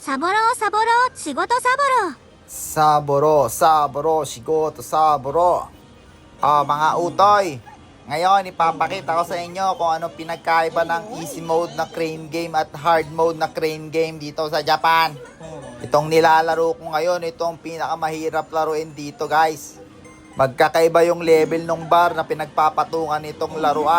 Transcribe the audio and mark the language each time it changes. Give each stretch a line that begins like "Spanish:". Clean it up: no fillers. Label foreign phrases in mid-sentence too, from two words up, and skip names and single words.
Japanese: サボろうサボろう仕事サボろうサボろう、仕事, saboro.
Filipino: Mga utoy, ngayon ipapakita ko sa inyo kung ano pinagkaiba ng
English: easy mode
Filipino: na
English: crane game
Filipino: at
English: hard mode
Filipino: na
English: crane game
Filipino: dito sa Japan. Itong nilalaro ko ngayon, itong pinakamahirap laruin dito, guys. Magkakaiba yung level ng bar na pinagpapatungan itong laruan.